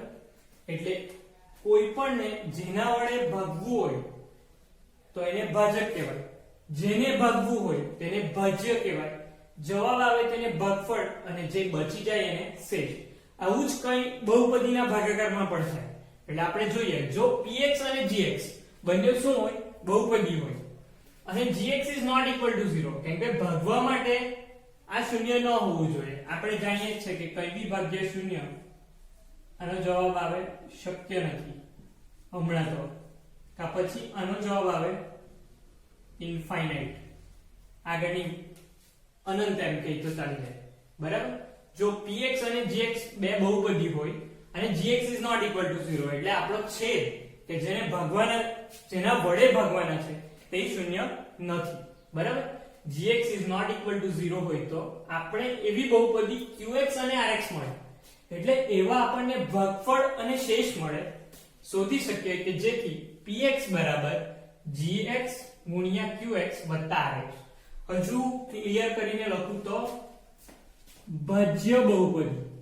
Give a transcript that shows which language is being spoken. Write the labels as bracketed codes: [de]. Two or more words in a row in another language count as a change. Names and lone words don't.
[gu] એટલે કોઈ પણ ને જેના વડે ભાગવું હોય તો એને ભાજક કહેવાય, જેને ભાગવું હોય તેને ભાજ્ય કહેવાય, જવાબ આવે તેને ભાગફળ અને જે બચી જાય એને શેષ। આવું જ કંઈ બહુપદીના ભાગાકારમાં પણ થાય। એટલે આપણે જોઈએ જો px અને gx બંને શું હોય, બહુપદી હોય અને [en] gx is not equal to 0, [gu] કેમ કે ભાગવા માટે આ શૂન્ય ન હોવું જોઈએ। આપણે જાણીએ છીએ કે કઈ બી ભાગ્ય શૂન્ય આનો જવાબ આવે શક્ય નથી હમણાં તો, કા પછી આનો જવાબ આવે ઇનફાઇનાઇટ, આગળની અનંત એમ કહી તો ચાલી જાય, બરાબર। જો px અને gx બે બહુપદી હોય અને [en] gx is not equal to 0 [gu] એટલે આપણો છેદ કે જેને ભાગવાના, જેના વડે ભાગવાના છે તે શૂન્ય નથી, બરાબર। [en] gx is not equal to 0 [gu] હોય તો આપણે એવી બહુપદી qx અને rx મળે, એટલે એવા આપણને ભાગફળ અને શેષ મળે, શોધી શકીએ કે જેથી px બરાબર gx ગુણ્યા qx વત્તા rx। હજુ ક્લિયર કરીને લખું તો ભાજ્ય બહુપદી